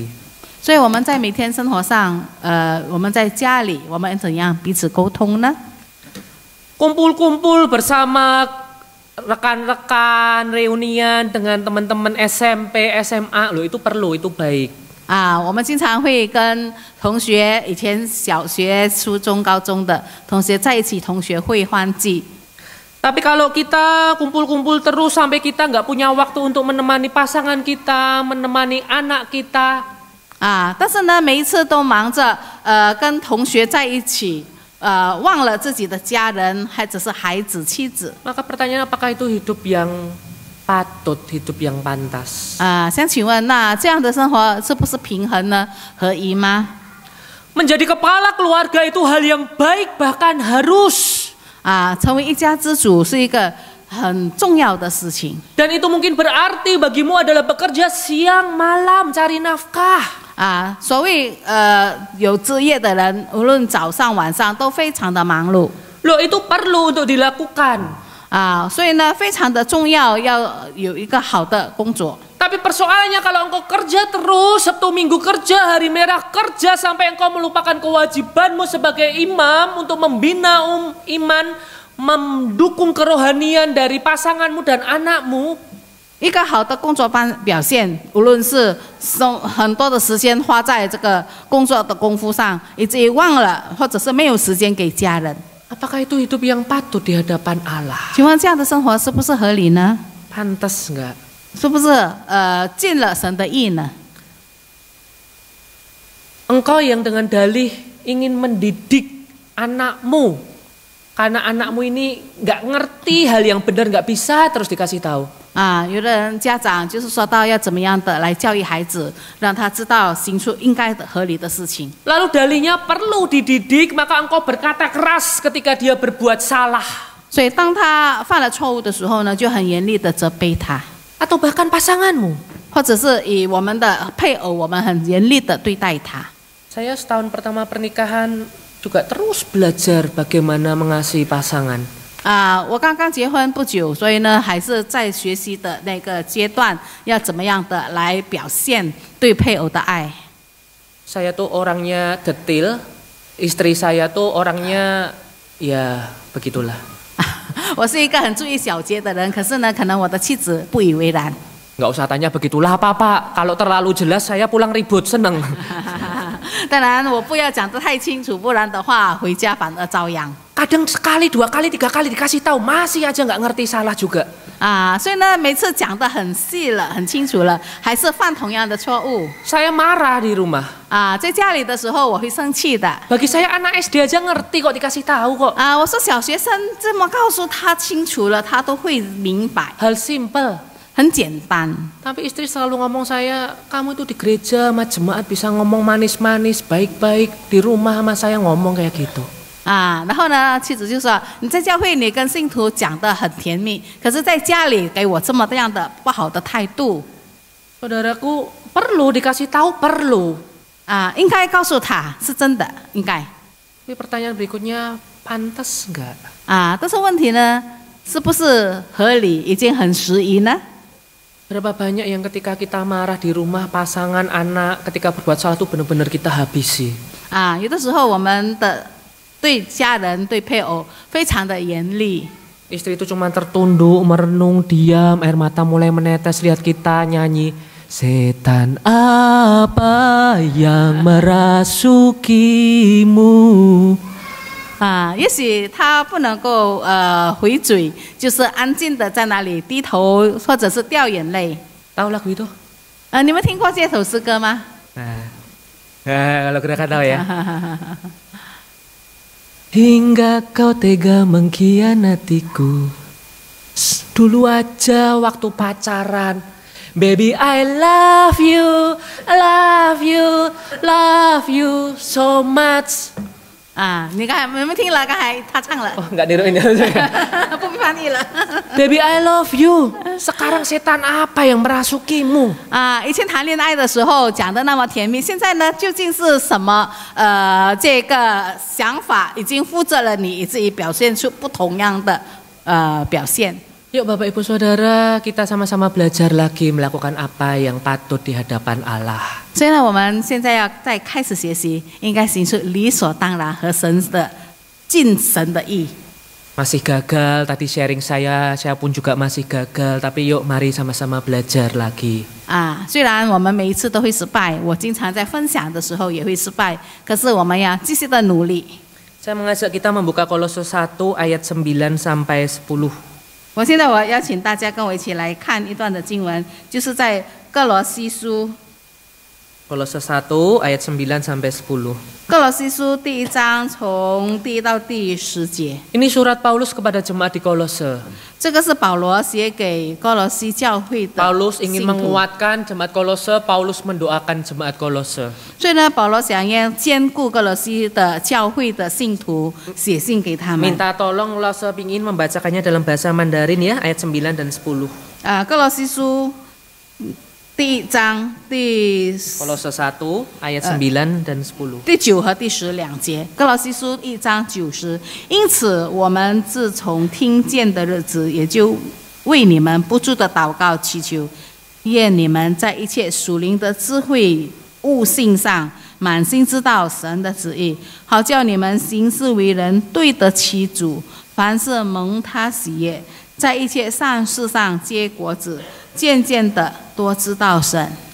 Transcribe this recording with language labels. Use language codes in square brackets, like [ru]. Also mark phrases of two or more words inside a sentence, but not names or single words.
[zh] 所以我们在每天生活上，我们在家里，我们怎样彼此沟通呢？ [id] Kumpul-kumpul bersama rekan-rekan, reunian dengan teman-teman SMP, SMA, loh itu perlu, itu baik. [zh] 我们经常会跟同学，以前小学、初中、高中的同学在一起，同学会欢聚。 [id] Tapi kalau kita kumpul-kumpul terus sampai kita nggak punya waktu untuk menemani pasangan kita, menemani anak kita. [zh] 但是呢，每一次都忙着跟同学在一起，忘了自己的家人，或者是孩子、妻子。 [id] Maka pertanyaan apakah itu hidup yang patut, hidup yang pantas? [zh] 想请问，那这样的生活是不是平衡呢？合宜吗？ [id] Menjadi kepala keluarga itu hal yang baik, bahkan harus. [zh] 成为一家之主是一个很重要的事情。 [id] Dan itu mungkin berarti bagimu adalah bekerja siang malam cari nafkah. [zh] 所谓有职业的人，无论早上晚上都非常的忙碌。 [id] Loh itu perlu untuk dilakukan. [zh] 所以呢，非常的重要，要有一个好的工作。 [id] Tapi persoalannya kalau engkau kerja terus, Sabtu Minggu kerja, hari merah kerja sampai engkau melupakan kewajibanmu sebagai imam untuk membina iman, mendukung kerohanian dari pasanganmu dan anakmu. [zh] 一个好的工作表现，无论是很多的时间花在这个工作的功夫上，以至于忘了，或者是没有时间给家人。 [id] Apakah itu hidup yang patut di hadapan Allah? [zh] 请问这样的生活是不是合理呢？ [id] Pantas enggak? [zh] 是不是尽了神的意呢？ [id] Engkau yang dengan dalih ingin mendidik anakmu, karena anakmu ini nggak ngerti hal yang benar, nggak bisa terus dikasih tahu. [zh] 有的人家长就是说到要怎么样的来教育孩子，让他知道行出应该的合理的事情。 [id] Lalu dalihnya perlu dididik, maka engkau berkata keras ketika dia berbuat salah. [zh] 所以当他犯了错误的时候呢，就很严厉的责备他， [id] Atau bahkan pasanganmu. [zh] 或者是以我们的配偶，我们很严厉的对待他。 [id] Saya setahun pertama pernikahan juga terus belajar bagaimana mengasihi pasangan. [zh] 我刚刚结婚不久，所以呢，还是在学习的那个阶段，要怎么样的来表现对配偶的爱。 [id] Saya tuh orangnya detil, istri saya tuh orangnya ya begitulah. [zh] 我是一个很注意小节的人，可是呢，可能我的妻子不以为然。 [id] Nggak usah tanya begitulah apa Pak, kalau terlalu jelas saya pulang ribut seneng. [zh] 当然，我不要讲得太清楚，不然的话回家反而遭殃。 [id] Kadang sekali, 2 kali, 3 kali dikasih tahu masih aja nggak ngerti salah juga. [zh] 所以呢，每次讲得很细了、很清楚了，还是犯同样的错误。 [id] Saya marah di rumah. [zh] 在家里的时候我会生气的。 [id] Bagi saya anak SD aja ngerti kok dikasih tahu kok. [zh] 我说小学生这么告诉他清楚了，他都会明白， [id] Hal simple. [zh] 很简单。 [id] Tapi istri selalu ngomong saya, kamu itu di gereja sama jemaat bisa ngomong manis-manis, baik-baik. Di rumah sama saya ngomong kayak gitu. [zh] 然后呢，妻子就说你在教会你跟信徒讲得很甜蜜，可是在家里给我这么样的不好的态度。 [id] Saudaraku, perlu dikasih tahu, perlu. [zh] 应该告诉他是真的，应该。 [id] Tapi pertanyaan berikutnya, pantas nggak? [zh] 但是问题呢，是不是合理，已经很适宜呢？ [id] Berapa banyak yang ketika kita marah di rumah, pasangan, anak, ketika berbuat salah itu benar-benar kita habisi. [zh] 有的时候我们的对家人、对配偶非常的严厉。 [id] Istri itu cuma tertunduk, merenung, diam, air mata mulai menetes, lihat kita nyanyi. Setan apa yang merasukimu? [zh] 也许他不能够回嘴，就是安静的在那里低头，或者是掉眼泪。 [id] Tahu lagu itu? [zh] 你们听过这首诗歌吗？ [id] Kalau gerakan tahu ya. Hingga kau tega mengkhianatiku. Dulu aja waktu pacaran. [en] Baby I love you, love you, love you so much. [zh] 你看，你们听了，刚才他唱了， [id] Oh, nggak niruin ya. [zh] 不翻译了。 [en] Baby I love you. [id] Sekarang setan apa yang merasukimu? [zh] 以前谈恋爱的时候讲的那么甜蜜，现在呢，究竟是什么？这个想法已经附着了你，以至于表现出不同样的表现。 [id] Yuk Bapak Ibu Saudara, kita sama-sama belajar lagi melakukan apa yang patut di hadapan Allah. [zh] 所以呢，我们现在要再开始学习，应该行出理所当然和神的尽神的意。 [id] Masih gagal, tadi sharing saya pun juga masih gagal, tapi yuk mari sama-sama belajar lagi. [zh] 虽然我们每一次都会失败，我经常在分享的时候也会失败，可是我们要继续的努力。 [id] Saya mengajak kita membuka Kolose 1 ayat 9 sampai 10. [zh] 我现在邀请大家跟我一起来看一段的经文，就是在歌罗西书。 [id] Kolose 1 ayat 9 sampai 10. [zh] 歌罗西书第1章从第1到第10节。 [id] Ini surat Paulus kepada jemaat di Kolose. [zh] 这个是保罗写给歌罗西教会的。 [id] Paulus ingin menguatkan jemaat Kolose, Paulus mendoakan jemaat Kolose. [zh] 所以呢，保罗想要兼顾歌罗西的教会的信徒，写信给他们。 [id] Minta tolong Kolose ingin membacakannya dalam bahasa Mandarin ya, ayat 9 dan 10. [zh] 歌罗西书第1章第 [id] Kolose 1 ayat 9 dan 10. [zh] 第9和第10两节，歌罗西书1章9、10。因此，我们自从听见的日子，也就为你们不住的祷告祈求，愿你们在一切属灵的智慧悟性上，满心知道神的旨意，好叫你们行事为人对得起主，凡事蒙他喜悦，在一切善事上结果子，渐渐的多知道神。